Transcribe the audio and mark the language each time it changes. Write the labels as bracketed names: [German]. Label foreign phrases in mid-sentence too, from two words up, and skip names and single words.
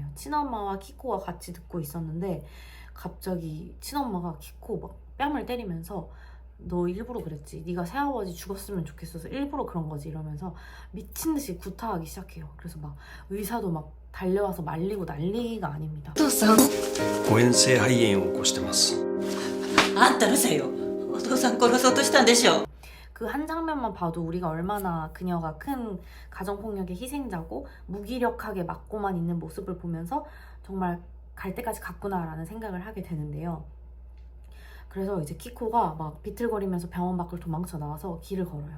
[Korean] 친엄마와 키코가 같이 듣고 있었는데 갑자기 친엄마가 키코 막 뺨을 때리면서 너 일부러 그랬지. 네가 새아버지 죽었으면 좋겠어서 일부러 그런 거지 이러면서 미친 듯이 구타하기 시작해요. 그래서 막 의사도 막 달려와서 말리고 난리가 아닙니다. [Japanese] お父さん誤嚥性肺炎を起こしてます。あんたのせいよ。お父さん殺そうとしたんでしょ。 [Korean] 그 한 장면만 봐도 우리가 얼마나 그녀가 큰 가정폭력의 희생자고 무기력하게 맞고만 있는 모습을 보면서 정말 갈 때까지 갔구나라는 생각을 하게 되는데요. 그래서 이제 키코가 막 비틀거리면서 병원 밖을 도망쳐 나와서 길을 걸어요.